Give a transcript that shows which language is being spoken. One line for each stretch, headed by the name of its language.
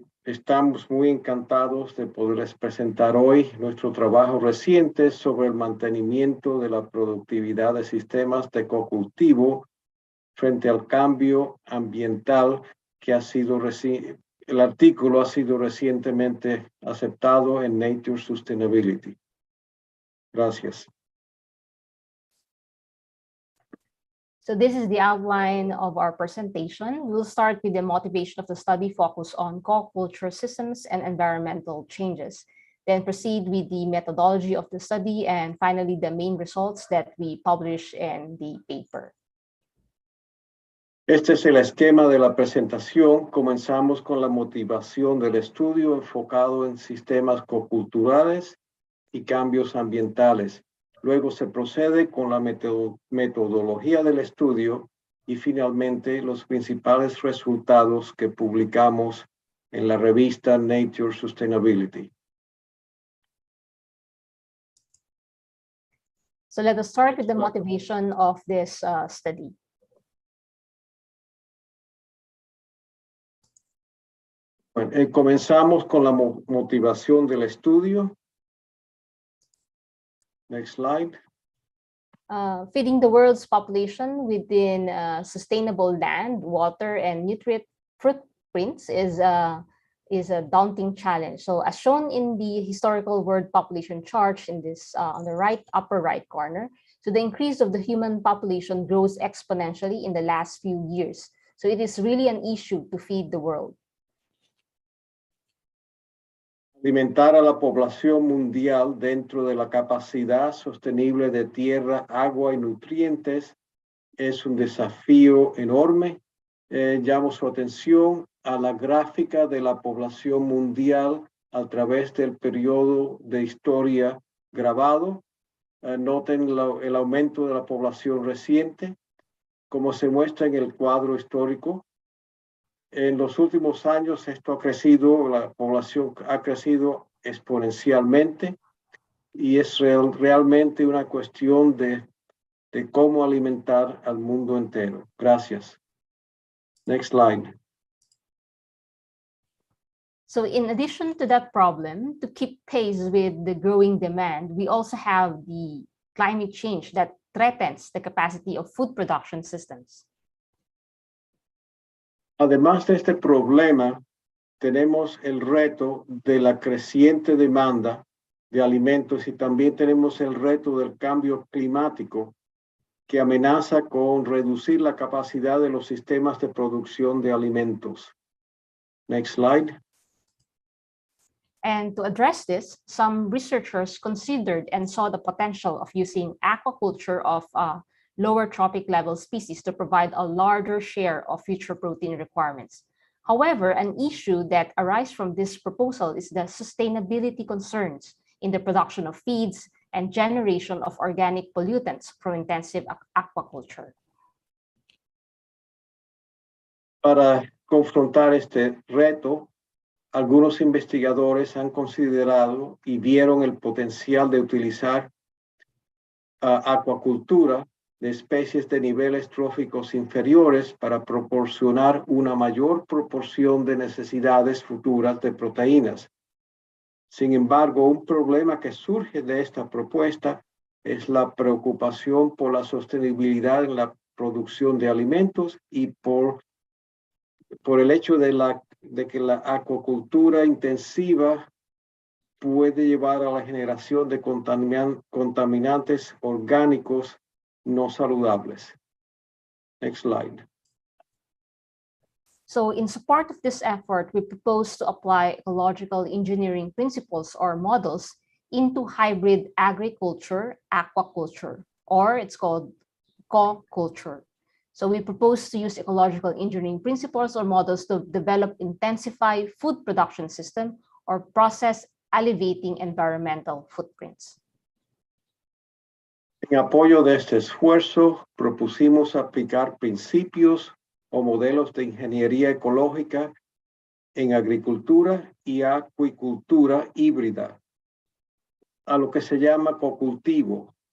Spanish: Estamos muy encantados de poderles presentar hoy nuestro trabajo reciente sobre el mantenimiento de la productividad de sistemas de ecocultivo frente al cambio ambiental que ha sido el artículo ha sido recientemente aceptado en Nature Sustainability. Gracias.
English: So this is the outline of our presentation. We'll start with the motivation of the study focus on co-culture systems and environmental changes. Then proceed with the methodology of the study and finally the main results that we publish in the paper.
Spanish: Este es el esquema de la presentación. Comenzamos con la motivación del estudio enfocado en sistemas coculturales y cambios ambientales. Luego se procede con la metodología del estudio y finalmente los principales resultados que publicamos en la revista Nature Sustainability.
English: So let us start with the motivation of this study.
Spanish: Bueno, comenzamos con la motivación del estudio.
English: Next slide. Feeding the world's population within sustainable land, water, and nutrient footprints is a daunting challenge. So as shown in the historical world population chart in this on the right upper right corner, so the increase of the human population grows exponentially in the last few years. So it is really an issue to feed the world.
Spanish: Alimentar a la población mundial dentro de la capacidad sostenible de tierra, agua y nutrientes es un desafío enorme. Llamo su atención a la gráfica de la población mundial a través del periodo de historia grabado. Noten el aumento de la población reciente, como se muestra en el cuadro histórico. En los últimos años esto ha crecido, la población ha crecido exponencialmente y es realmente una cuestión de cómo alimentar al mundo entero. Gracias.
English: Next slide. So in addition to that problem, to keep pace with the growing demand, we also have the climate change that threatens the capacity of food production systems.
Spanish: Además de este problema, tenemos el reto de la creciente demanda de alimentos y también tenemos el reto del cambio climático que amenaza con reducir la capacidad de los sistemas de producción de alimentos.
English: Next slide. And to address this, some researchers considered and saw the potential of using aquaculture of lower trophic level species to provide a larger share of future protein requirements. However, an issue that arises from this proposal is the sustainability concerns in the production of feeds and generation of organic pollutants from intensive aquaculture.
Spanish: Para confrontar este reto, algunos investigadores han considerado y vieron el potencial de utilizar acuacultura de especies de niveles tróficos inferiores para proporcionar una mayor proporción de necesidades futuras de proteínas. Sin embargo, un problema que surge de esta propuesta es la preocupación por la sostenibilidad en la producción de alimentos y por el hecho de que la acuacultura intensiva puede llevar a la generación de contaminantes orgánicos no saludables.
English: Next slide. So in support of this effort, we propose to apply ecological engineering principles or models into hybrid agriculture, aquaculture, or it's called co-culture. So we propose to use ecological engineering principles or models to develop intensify food production system or process alleviating environmental footprints.
Spanish: En apoyo de este esfuerzo, propusimos aplicar principios o modelos de ingeniería ecológica en agricultura y acuicultura híbrida, a lo que se llama cocultivo,